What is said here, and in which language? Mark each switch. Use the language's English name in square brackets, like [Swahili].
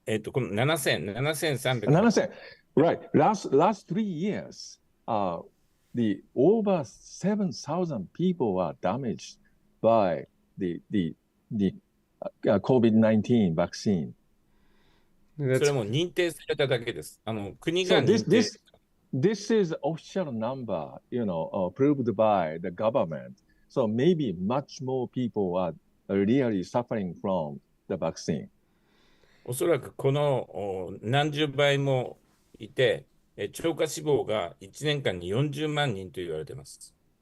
[Japanese] この7300。 [English] 7000. Right. Last 3 years, the over 7,000 people were damaged by the COVID-19 vaccine. [Japanese] それも認定されただけです。国が [English] So [Japanese] 認定。 [English] this is official number, approved by the government. So maybe much more people are really suffering from the vaccine. [Japanese] おそらくこの何十倍もいて、超過死亡が1年間に40万人と言われています。